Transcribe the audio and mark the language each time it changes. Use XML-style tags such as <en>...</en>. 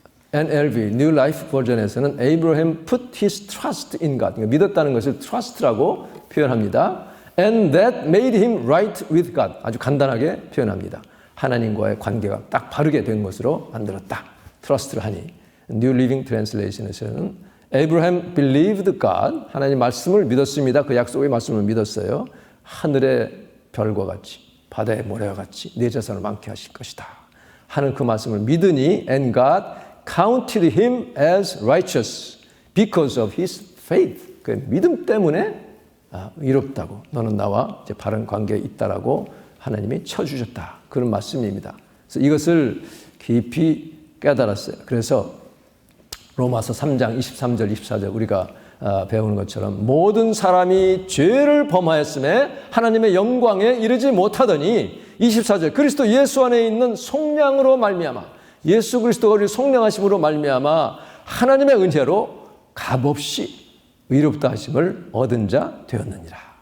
<ko>NLV, New Life 버전에서는</ko> <en>Abraham put his trust in God.</en> <ko>그러니까 믿었다는 것을 trust라고 표현합니다.</ko> <en>And that made him right with God.</en> <ko>아주 간단하게 표현합니다. 하나님과의 관계가 딱 바르게 된 것으로 만들었다. 트러스트를 하니. New Living Translation에서는 Abraham believed God. 하나님 말씀을 믿었습니다. 그 약속의 말씀을 믿었어요. 하늘의 별과 같이 바다의 모래와 같이 내 자손을 많게 하실 것이다. 하는 그 말씀을 믿으니</ko> <en>and God counted him as righteous because of his faith.</en> <ko>그 믿음 때문에 의롭다고 너는 나와 이제 바른 관계에 있다라고 하나님이 쳐주셨다. 그런 말씀입니다. 그래서 이것을 깊이 깨달았어요. 그래서 로마서 3장 23절 24절 우리가 배우는 것처럼 모든 사람이 죄를 범하였음에 하나님의 영광에 이르지 못하더니 24절 그리스도 예수 안에 있는 속량으로 말미암아 예수 그리스도가 우리를 속량하심으로 말미암아 하나님의 은혜로 값없이 의롭다 하심을 얻은 자 되었느니라.</ko>